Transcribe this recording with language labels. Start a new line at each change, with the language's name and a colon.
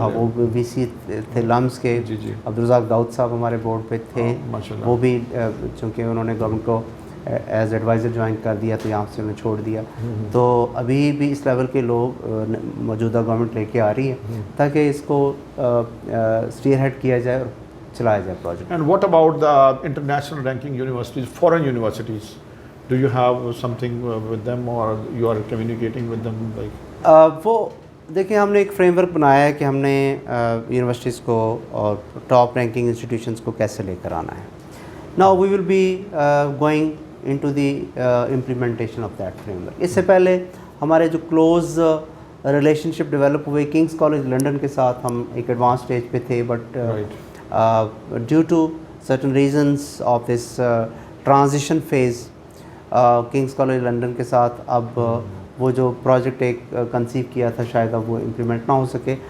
Urdu: وہ VC تھے لمس کے. عبدالرزاق داؤد صاحب ہمارے بورڈ پہ تھے, وہ بھی چونکہ انہوں نے گورنمنٹ کو ایز ایڈوائزر جوائن کر دیا تو یہاں سے انہیں چھوڑ دیا. تو ابھی بھی اس لیول کے لوگ موجودہ گورنمنٹ لے کے آ رہی ہے تاکہ اس کو اسٹیئر ہیڈ کیا جائے اور چلایا جائے project.
English: and what about the international ranking universities, foreign universities, do you have something with them or you are communicating with them like
Urdu: وہ دیکھیں ہم نے ایک فریم ورک بنایا ہے کہ ہم نے یونیورسٹیز کو اور ٹاپ رینکنگ انسٹیٹیوشنس کو کیسے لے کر آنا ہے.
English: Now we will be going into the implementation of that framework.
Urdu: اس سے پہلے ہمارے جو کلوز ریلیشن شپ ڈیولپ ہوئے کنگس کالج لنڈن کے ساتھ, ہم ایک ایڈوانس اسٹیج پہ تھے,
English: but due to certain reasons of this transition phase
Urdu: kings college London کے ساتھ اب وہ جو پروجیکٹ ایک کنسیو کیا تھا شاید اب وہ امپلیمنٹ نہ ہو سکے.